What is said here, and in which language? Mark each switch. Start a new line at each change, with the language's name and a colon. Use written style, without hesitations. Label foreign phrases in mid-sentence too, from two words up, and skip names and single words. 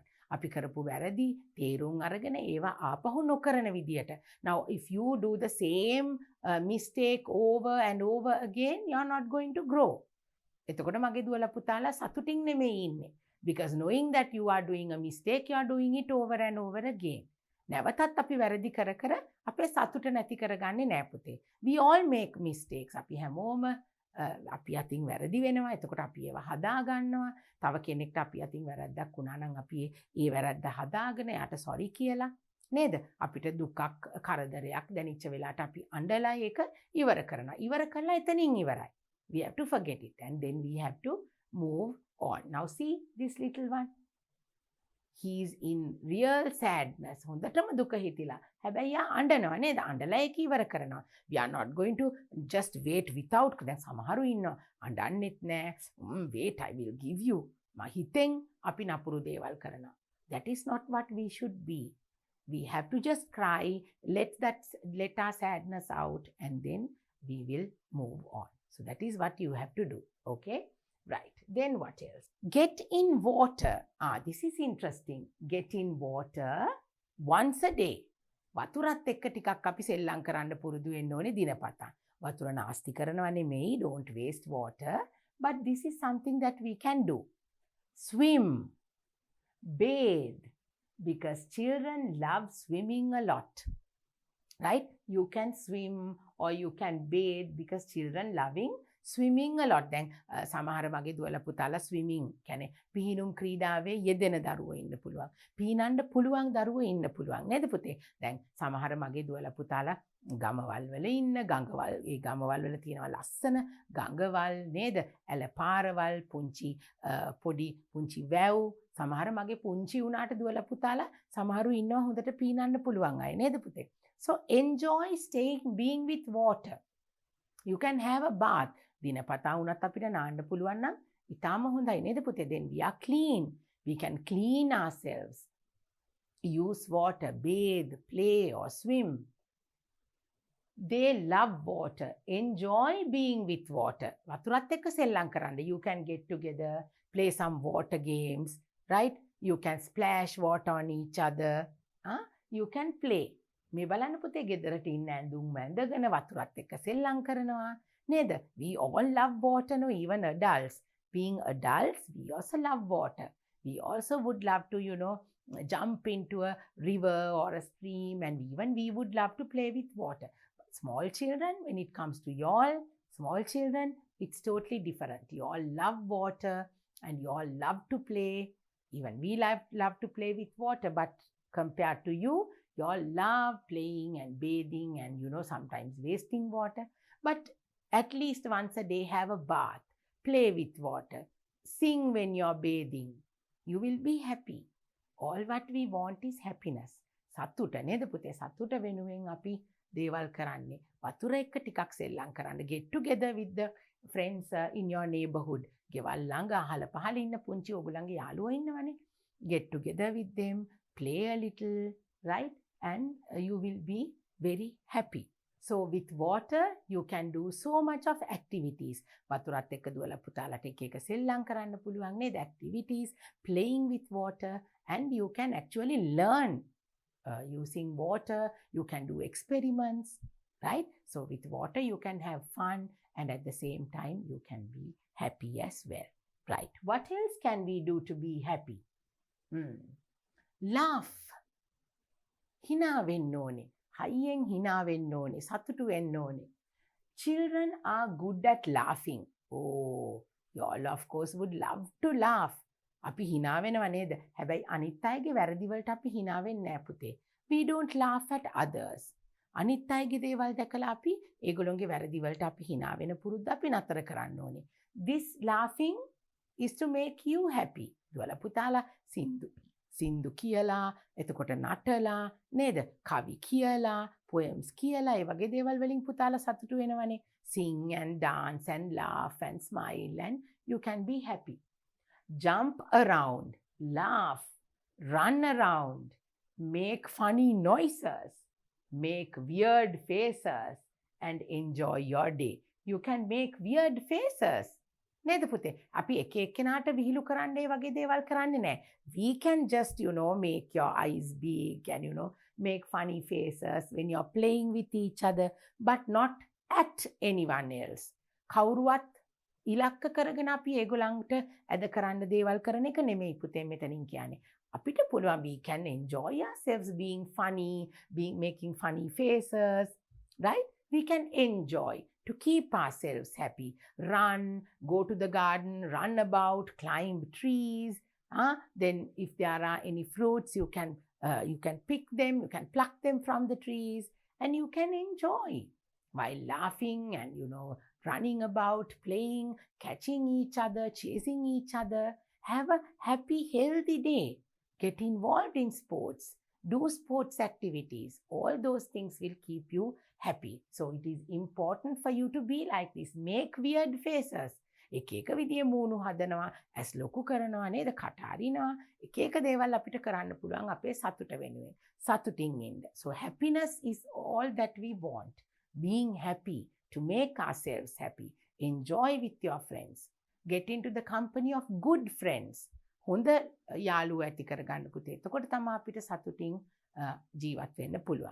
Sinhala: අපි කරපු වැරදි තේරුම් අරගෙන ඒවා ආපහු නොකරන විදියට.
English: Now if you do the same mistake over and over again, you are not going to grow.
Sinhala: එතකොට මගේ දුවලා පුතාලා සතුටින් නෙමෙයි ඉන්නේ.
English: Because knowing that you are doing a mistake, you are doing it over and over again.
Sinhala: නැවතත් අපි වැරදි කර අපේ සතුට නැති කරගන්නේ නෑ පුතේ.
English: We all make mistakes.
Sinhala: අපි හැමෝම අපි අතින් වැරදි වෙනවා. එතකොට අපි ඒවා හදා ගන්නවා. තව කෙනෙක්ට අපි අතින් වැරද්දක් වුණා නම් අපි ඒ වැරද්ද හදාගෙන යාට sorry කියලා නේද? අපිට දුකක් කරදරයක් දැනෙච්ච වෙලාවට අපි අඬලා ඒක ඉවර කරනවා. ඉවර කළා එතනින් ඉවරයි.
English: We have to forget it and then we have to move on. Now see this little one. He is in real sadness.
Sinhala: හොඳටම දුක හිතිලා. හැබැයි යා අඬනවා නේද? අඬලා ඒක ඉවර කරනවා.
English: We are not going to just wait without.
Sinhala: දැන් සමහරු ඉන්නවා අඬන්නෙත් නෑ.
English: Wait, I will give you.
Sinhala: හිතෙන් අපි නපුරු දේවල් කරනවා.
English: That is not what we should be. We have to just cry, let our sadness out, and then we will move on. So that is what you have to do. Okay? Right. Then what else? Get in water. This is interesting. Get in water once a day.
Sinhala: වතුරත් එක්ක ටිකක් අපි සෙල්ලම් කරන්න පුරුදු වෙන්න ඕනේ දිනපතා. වතුර නාස්ති කරනවා නෙමෙයි,
English: don't waste water, but this is something that we can do. Swim, bathe, because children love swimming a lot. Right? You can swim or you can bathe because children loving swimming a lot.
Sinhala: දැන් සමහර මගේ දුවල පුතාලා swimming කියන්නේ පිහිනුම් ක්‍රීඩාවේ යෙදෙන දරුවෝ ඉන්න පුළුවන්. පිහිනන්න පුළුවන් දරුවෝ ඉන්න පුළුවන් නේද පුතේ? දැන් සමහර මගේ දුවල පුතාලා ගමවල් වල ඉන්න ගඟවල් ඒ ගමවල් වල තියෙනවා ලස්සන ගඟවල් නේද? ඇලපාරවල් පුංචි පොඩි පුංචි වැව් සමහර මගේ පුංචි උනාට දුවල පුතාලා සමහරු ඉන්නවා හොඳට පිහිනන්න පුළුවන් අය නේද පුතේ?
English: So enjoy being with water. You can have a bath.
Sinhala: දිනපතා වුණත් අපිට නාන්න පුළුවන් නම් ඉතාම හොඳයි නේද පුතේ?
English: Then we are clean. We can clean ourselves. Use water, bathe, play or swim. They love water. Enjoy being with water.
Sinhala: වතුරත් එක්ක සෙල්ලම් කරන්න.
English: You can get together, play some water games, right? You can splash water on each other. You can play.
Sinhala: මේ බලන්න පුතේ ගෙදරට ඉන්න ඇඳුම් ඇඳගෙන වතුරත් එක්ක සෙල්ලම් කරනවා.
English: Neither. We all love water, no, even adults. Being adults, we also love water. We also would love to, jump into a river or a stream, and even we would love to play with water. But small children, when it comes to y'all, small children, it's totally different. You all love water and you all love to play. Even we love to play with water, but compared to you, you all love playing and bathing and, sometimes wasting water. But at least once a day, have a bath, play with water, sing when you're bathing. You will be happy. All what we want is happiness.
Sinhala: සතුට නේද පුතේ? සතුට වෙනුවෙන් අපි දේවල් කරන්නේ. වතුර එක්ක ටිකක් සෙල්ලම් කරන්න.
English: Get together with the friends in your neighborhood.
Sinhala: ගෙවල් ළඟ අහල පහල ඉන්න පුංචි ඔයගොල්ලන්ගේ යාළුවෝ ඉන්නවනේ.
English: Get together with them, play a little, right? And you will be very happy. So with water, you can do so much of activities.
Sinhala: වතුරත් එක්ක දුවලා පුතාලට එක එක සෙල්ලම් කරන්න පුළුවන් නේද?
English: Activities, playing with water, and you can actually learn using water. You can do experiments, right? So with water, you can have fun, and at the same time, you can be happy as well, right? What else can we do to be happy? Laugh.
Sinhala: හිනා වෙන්න ඕනේ. හයියෙන් හිනා වෙන්න ඕනේ. සතුටු වෙන්න ඕනේ.
English: Children are good at laughing. Oh, you all of course would love to laugh.
Sinhala: අපි හිනා වෙනව නේද? හැබැයි අනිත් අයගේ වැරදි වලට අපි හිනා වෙන්නේ නැහැ පුතේ.
English: We don't laugh at others.
Sinhala: අනිත් අයගේ දේවල් දැකලා අපි ඒගොල්ලෝගේ වැරදි වලට අපි හිනා වෙන පුරුද්ද අපි නතර කරන්න ඕනේ.
English: This laughing is to make you happy.
Sinhala: දුවලා පුතාලා සින්දු කියලා, එතකොට නටලා නේද? කවි කියලා, poems කියලා, ඒ වගේ දේවල් වලින් පුතාලා සතුටු වෙනවනේ.
English: Sing and dance and laugh and smile and you can be happy. Jump around, laugh, run around, make funny noises, make weird faces and enjoy your day. You can make weird faces.
Sinhala: නේද පුතේ? අපි එක එක්කෙනාට විහිළු කරන්න ඒ වගේ දේවල් කරන්නේ නැහැ.
English: We can just, make your eyes big and, make funny faces when you're playing with each other, but not at anyone else.
Sinhala: කවුරුවත් ඉලක්ක කරගෙන අපි ඒගොල්ලන්ට ඇද කරන්න දේවල් කරන එක නෙමෙයි පුතේ මෙතනින් කියන්නේ. අපිට පුළුවන්
English: we can enjoy ourselves being funny, making funny faces, right? We can enjoy to keep ourselves happy. Run, go to the garden, run about, climb trees. Then if there are any fruits, you can pick them, you can pluck them from the trees, and you can enjoy while laughing and, running about, playing, catching each other, chasing each other. Have a happy, healthy day. Get involved in sports. Do sports activities. All those things will keep you happy. So it is important for you to be like this. Make weird faces.
Sinhala: එක විදිය මූණු හදනවා, ඇස් ලොකු කරනවා නේද, කට අරිනවා. එක දේවල් අපිට කරන්න පුළුවන් අපේ සතුට වෙනුවෙන්. සතුටින් ඉන්න.
English: So happiness is all that we want. Being happy, to make ourselves happy. Enjoy with your friends. Get into the company of good friends.
Sinhala: හොඳ යාළුවෝ ඇති කරගන්න පුතේ. එතකොට තමයි අපිට සතුටින් ජීවත් වෙන්න පුළුවන්.